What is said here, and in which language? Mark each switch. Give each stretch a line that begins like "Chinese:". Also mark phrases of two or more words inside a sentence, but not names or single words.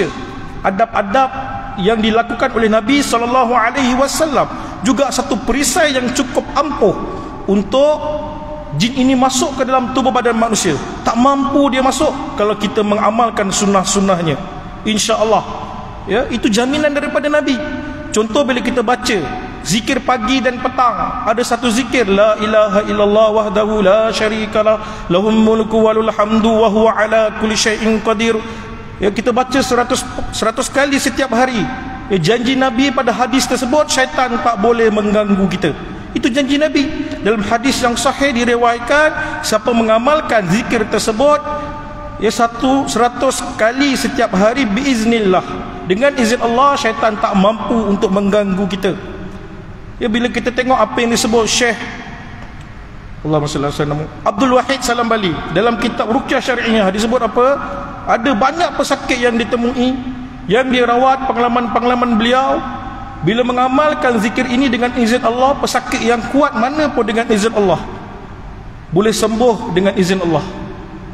Malay: Adab-adab yang dilakukan oleh Nabi SAW juga satu perisai yang cukup ampuh untuk jin ini masuk ke dalam tubuh badan manusia. Tak mampu dia masuk kalau kita mengamalkan sunnah-sunnahnya,
Arabic: إن شاء الله,
Malay: ya, itu jaminan daripada Nabi. Contoh, bila kita baca zikir pagi dan petang, ada satu zikir,
Arabic: لا إله إلا الله وحده لا شريك له له الملك وله الحمد وهو على كل شيء قدير.
Malay: Ya, kita baca 100 kali setiap hari. Ya, janji Nabi pada hadis tersebut, syaitan tak boleh mengganggu kita. Itu janji Nabi. Dalam hadis yang sahih diriwayatkan, siapa mengamalkan zikir tersebut, ya, 100 kali setiap hari, biiznillah, dengan izin Allah, syaitan tak mampu untuk mengganggu kita. Ya, bila kita tengok apa yang disebut Syekh
Arabic: اللهم صل على سيدنا
Malay: Abdul Wahid Salam Bali dalam kitab Ruqyah Syar'iyyah, disebut apa? Ada banyak pesakit yang ditemui, yang dirawat, pengalaman-pengalaman beliau. Bila mengamalkan zikir ini dengan izin Allah, pesakit yang kuat mana pun dengan izin Allah boleh sembuh dengan izin Allah.